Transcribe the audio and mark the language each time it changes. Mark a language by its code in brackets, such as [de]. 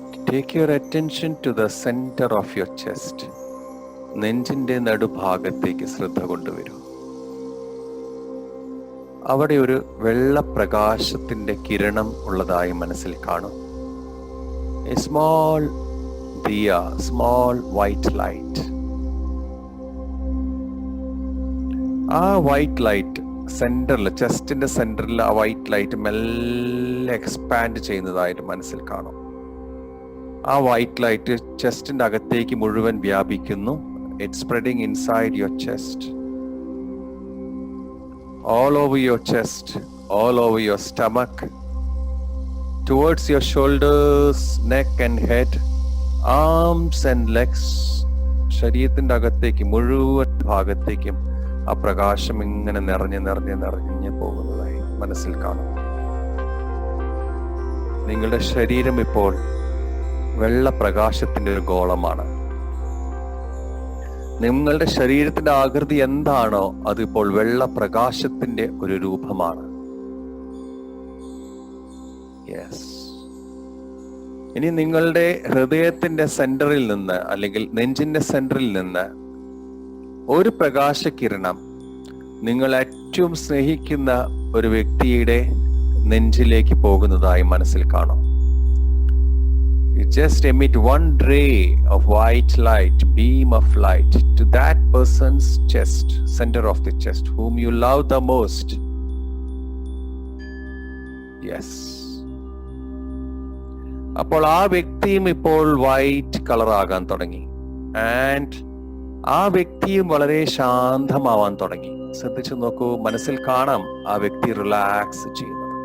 [en] Take your attention to the center of your chest. [ml] നെഞ്ചിന്റെ നടുഭാഗത്തേക്ക് ശ്രദ്ധ കൊണ്ടുവരൂ. അവിടെ ഒരു വെള്ളപ്രകാശത്തിന്റെ കിരണം ഉള്ളതായി മനസ്സിൽ കാണും. [en] A small diya, small white light. [ml] ആ വൈറ്റ് ലൈറ്റ് സെന്ററിൽ, ചെസ്റ്റിന്റെ സെന്ററിൽ ആ വൈറ്റ് ലൈറ്റ് മെല്ലെ എക്സ്പാൻഡ് ചെയ്യുന്നതായിട്ട് മനസ്സിൽ കാണും. ആ വൈറ്റ് ലൈറ്റ് ചെസ്റ്റിന്റെ അകത്തേക്ക് മുഴുവൻ വ്യാപിക്കുന്നു. [en] It's spreading inside your chest, all over your chest, all over your stomach, towards your shoulders, neck and head, arms and legs. [ml] ശരീരത്തിന്റെ അകത്തേക്ക് മുഴുവൻ ഭാഗത്തേക്കും ആ പ്രകാശം ഇങ്ങനെ നിറഞ്ഞ് പോകുന്നതായി മനസ്സിൽ കാണും. നിങ്ങളുടെ ശരീരം ഇപ്പോൾ വെള്ളപ്രകാശത്തിന്റെ ഒരു ഗോളമാണ്. നിങ്ങളുടെ ശരീരത്തിന്റെ ആകൃതി എന്താണോ അതിപ്പോൾ വെള്ളപ്രകാശത്തിന്റെ ഒരു രൂപമാണ്. യെസ്. ഇനി നിങ്ങളുടെ ഹൃദയത്തിന്റെ സെന്ററിൽ നിന്ന്, അല്ലെങ്കിൽ നെഞ്ചിന്റെ സെന്ററിൽ നിന്ന് ഒരു പ്രകാശകിരണം നിങ്ങൾ ഏറ്റവും സ്നേഹിക്കുന്ന ഒരു വ്യക്തിയുടെ നെഞ്ചിലേക്ക് പോകുന്നതായി മനസ്സിൽ കാണും. [en] You just emit one ray of white light, beam of light to that person's chest, center of the chest, whom you love the most. Yes. [ml] അപ്പോൾ ആ വ്യക്തിയും ഇപ്പോൾ വൈറ്റ് കളർ ആകാൻ തുടങ്ങി. ആൻഡ് ആ വ്യക്തിയും വളരെ ശാന്തമാവാൻ തുടങ്ങി. ശ്രദ്ധിച്ചു നോക്കൂ, മനസ്സിൽ കാണാം ആ വ്യക്തി റിലാക്സ് ചെയ്യുന്നത്.